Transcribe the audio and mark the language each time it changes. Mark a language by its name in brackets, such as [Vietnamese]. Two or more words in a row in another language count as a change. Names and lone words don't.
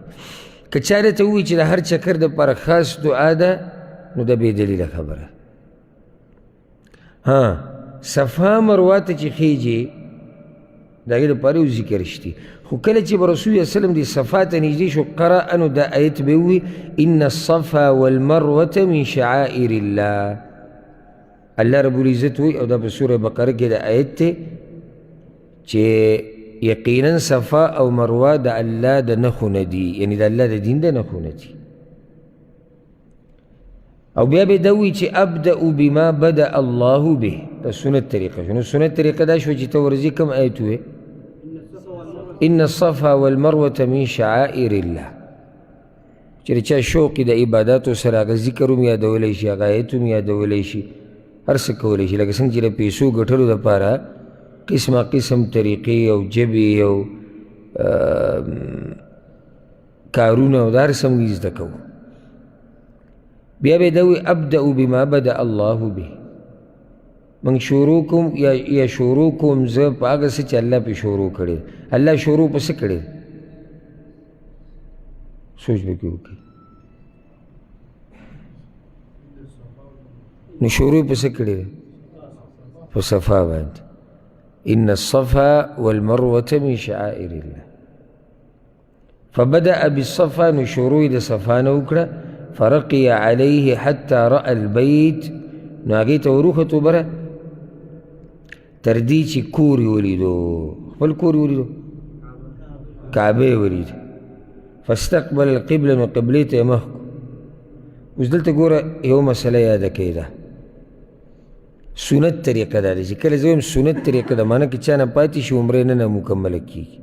[Pashto] که چا راته ووایي چې د هر چکر دپاره خاص دعا ده، نو دا بې دلیله خبره. صفا مروه ته چې خیږي د هغې دپاره یو ذکر شتي، خو کله چې به رسول الله وسلم د صفا ته نږدې شو قرأ، نو دا آیت به ووي [Arabic] ان الصفا والمروة من شعائر الله. الله رب العزت [Pashto] وایي، او دا په سوره بقره کې د آیت دی چې یقینا صفا او مروه د الله د نښو نه دي، یعنې د الله د دین د نښو نه دي. او بیا به دا وایي چې [Arabic] ابدأ بما بدأ الله به، [Pashto] دا سنت طریقه شو. نو سنت طریقه دا شوه چې ته ورځې کوم آیت ووایې؟ [Arabic] ان الصفا والمروة من شعائر الله. [Pashto] چې چا شوق د عباداتو سره هغه ذکر هم یادولی شي، هغه آیت هم یادولی شي، هر څه کولی شي. لکه څنګه چې د پیسو ګټلو دپاره قسمه قسم طریقې او جبې او کارونه او دا هر څه موږ زده کوو. بیا به دا وایي [Arabic] ابدأ بما بدأ الله به، [Pashto] من شروع کوم یا شروع کوم زه په هغه څه چې الله پې شروع کړی. الله شروع په څه کړی؟ سوچ به کې وکړي. نو شروع په څه کړی؟ په صفا باندې. [Arabic] ان الصفا والمروة من شعائر الله. فبدأ بالصفا، [Pashto] نو شروع د صفا نه وکړه. [Arabic] فرقي عليه حتى رأى البيت، [Pashto] نو هغې ته وروختو بره تر دې چې کور یې ولیدو، خپل کور یې ولیدو، کعبه یې ولیدو. [Arabic] فاستقبل القبله، [Pashto] نو قبلې ته یې مخ کړو. اوس دلته ګوره یوه مسله یاده کړئ، ده سنت طریقه دا ده چې کله زه وایم سنت طریقه ده، معنی که چا نه پاتې شي عمرې نه مکمله کېږي.